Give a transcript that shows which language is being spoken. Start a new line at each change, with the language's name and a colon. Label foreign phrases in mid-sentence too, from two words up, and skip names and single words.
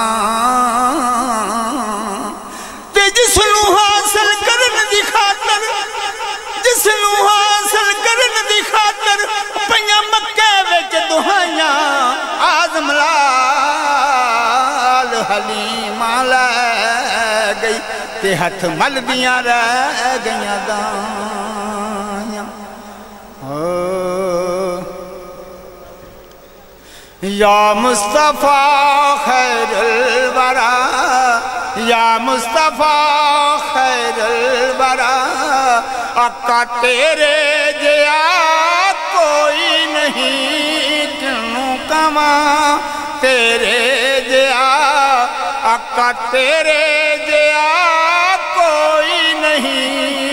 Punjabi: ਤੇ ਜਿਸਨੂੰ ਹਾਸਿਲ ਕਰਨ ਦੀ ਖ਼ਾਤਰ, ਜਿਸਨੂੰ ਹਾਸਿਲ ਕਰਨ ਦੀ ਖ਼ਾਤਰ ਪਈਆਂ ਮੱਕੇ ਵਿੱਚ ਦੁਹਾਈਆਂ, ਆਜ਼ਮ ਲਾਲ ਹਲੀਮਾ ਲੈ ਗਈ ਤੇ ਹੱਥ ਮਲਦੀਆਂ ਰਹਿ ਗਈਆਂ ਦਾਈਆਂ।
Arabic: يا مصطفى خير الورى، يا مصطفى خير الورى,
Punjabi: या मुस्तफ़ा खैरुल वरा, ਆਕਾ ਤੇਰੇ ਜਿਹਾ ਕੋਈ ਨਹੀਂ, ਕਿਉਂ ਕਮਾ ਤੇਰੇ ਜਿਹਾ, ਆਕਾ ਤੇਰੇ ਜਿਹਾ ਕੋਈ ਨਹੀਂ।